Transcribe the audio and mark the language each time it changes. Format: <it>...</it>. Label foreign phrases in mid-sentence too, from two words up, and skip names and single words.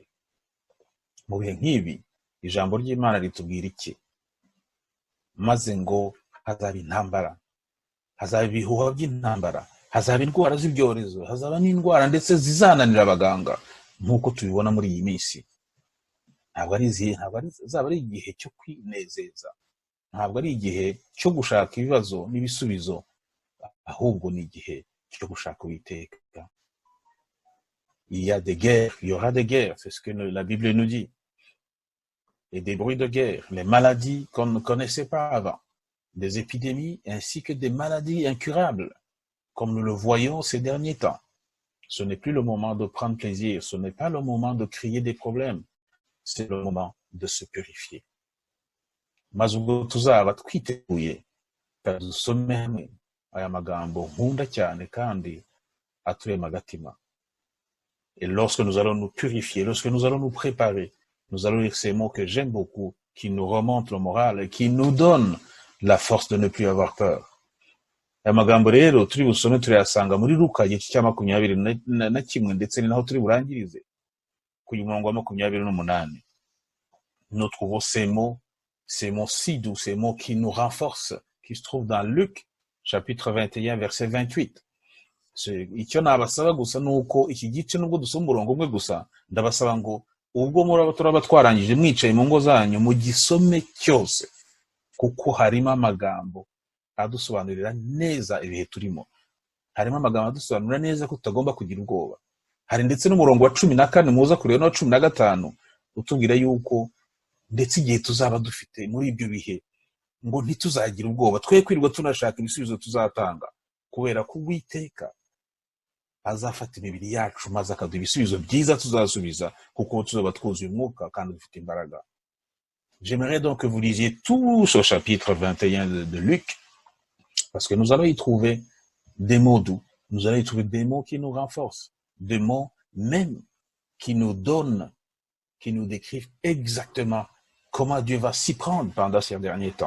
<rw>Mu bihe nk'ibi, ijambo ry'Imana ritubwira iki? Maze ngo hazaba intambara, hazaba ibihuha by'intambara, hazaba indwara z'ibyorezo, hazaba n'indwara ndetse zizananira abaganga, nk'uko tubibona muri iyi minsi. Ntabwo ari igihe cyo kwinezeza, ntabwo ari igihe cyo gushaka ibibazo n'ibisubizo, ahubwo ni igihe cyo gushaka Uwiteka.</rw> <fr>Il y a des guerres, il y aura des guerres, c'est ce que la Bible nous dit. Et des bruits de guerre, les maladies qu'on ne connaissait pas avant, des épidémies ainsi que des maladies incurables, comme nous le voyons ces derniers temps. Ce n'est plus le moment de prendre plaisir, ce n'est pas le moment de crier des problèmes, c'est le moment de se purifier.</fr> <rw>Maze ubwo tuzaba twiteguye kadusome hamwe aya magambo nkunda cyane kandi aturema agatima.</rw> <fr>Et lorsque nous allons nous purifier, lorsque nous allons nous préparer, nous allons lire ces mots que j'aime beaucoup, qui nous remontent le moral et qui nous donnent la force de ne plus avoir peur.</fr> <rw>Aya magambo rero turi busome turayasanga muri Luka igice cya 21 ndetse ni naho turi burangirize ku murongo wa 28.</rw> <fr>Nous trouvons ces mots si doux, ces mots qui nous renforcent, qui se trouvent dans Luc chapitre 21 verset 28.</fr> <rw>Icyo nabasaba gusa nuko iki gice nubwo dusoma umurongo umwe gusa, ndabasaba ngo ubwo muraba turaba twarangije mwicaye mu ngo zanyu mu gisome cyose, kuko harimo amagambo adusobanurira neza ibihe turimo. Harimo amagambo adusobanurira neza ko tutagomba kugira ubwoba. Hari ndetse n'umurongo wa 14 muza kureba no 15 utubwira yuko ndetse igihe tuzaba dufite muri ibyo bihe ngo ntituzagira ubwoba, twe kwirirwa tunashaka ibisubizo tuzatanga, kubera ko Uwiteka azafata imibiri yacu maze akaduha ibisubizo byiza tuzasubiza, kuko tuzaba twuzuye umwuka kandi dufite imbaraga.</rw> <fr>J'aimerais donc que vous lisiez tout ce chapitre 21 de Luc, parce que nous allons y trouver des mots doux, nous allons y trouver des mots qui nous renforcent, des mots même qui nous donnent, qui nous décrivent exactement comment Dieu va s'y prendre pendant ces derniers temps.</fr>